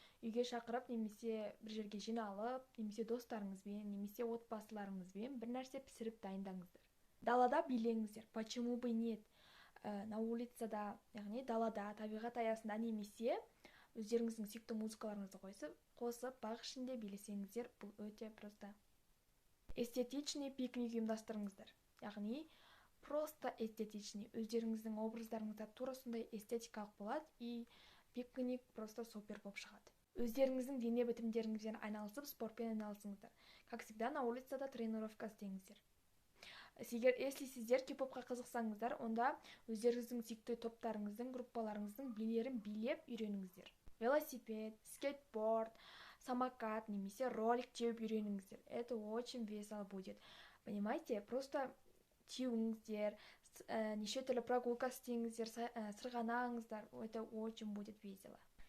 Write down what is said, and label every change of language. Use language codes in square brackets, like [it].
[kk] Үйге шақырып, немесе бір жерге жиналып, немесе достарыңызбен, немесе отбасыларыңызбен бір нәрсе пісіріп дайындаңыздар. Далада билеңіздер. [ru] Почему бы нет? [kk] На улицада, яғни далада, табиғат аясында, немесе өздеріңіздің сүйікті музыкаларыңызды қосып, бақ ішінде билесеңіздер, бұл өте просто. Эстетичный пикник ұйымдастырыңыздар. Яғни просто эстетичный. Өздеріңіздің образдарыңызда тура сондай эстетикалық болады, и пикник просто супер болып шығады. Өздеріңіздің дене бітімдеріңізбен айналысып, спортпен айналысыңыздар. [ru] Как всегда, [kk] на улицада тренировка істеңіздер. Если сіздер кей-попқа қызықсаңыздар, онда өздеріңіздің сүйікті топтарыңыздың, группаларыңыздың билерін билеп үйреніңіздер. Велосипед, скейтборд, самокат, немесе ролик теуіп үйреніңіздер. [ru] Это очень весело будет. Понимаете? Просто [kk] теуіңіздер, неше түрлі прогулка істеңіздер, сырғанаңыздар. [ru] Это очень будет весело.